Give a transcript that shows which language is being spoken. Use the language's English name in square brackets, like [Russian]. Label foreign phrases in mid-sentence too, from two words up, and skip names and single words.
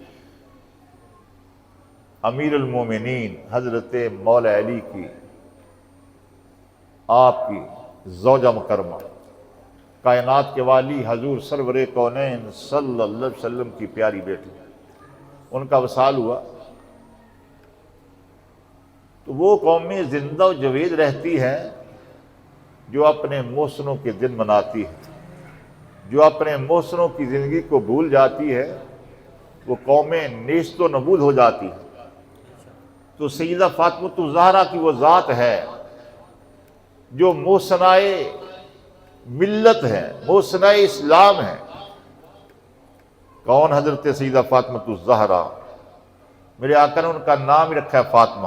[Urdu] امیر المومنین حضرت مولا علی کی، آپ کی زوجہ مکرمہ، کائنات کے والی حضور سرور کونین صلی اللہ علیہ وسلم کی پیاری بیٹی، ان کا وصال ہوا۔ تو وہ قومیں زندہ و جاوید رہتی ہے جو اپنے محسنوں کے دن مناتی ہے، جو اپنے محسنوں کی زندگی کو بھول جاتی ہے، وہ قومیں نیست و نبود ہو جاتی ہیں۔ تو سیدہ فاطمۃ الزہرا کی وہ ذات ہے جو محسنائے ملت ہے، محسنائے اسلام ہے۔ کون؟ حضرت سیدہ فاطمۃ الزہرا۔ میرے آقا نے ان کا نام ہی رکھا ہے فاطمہ۔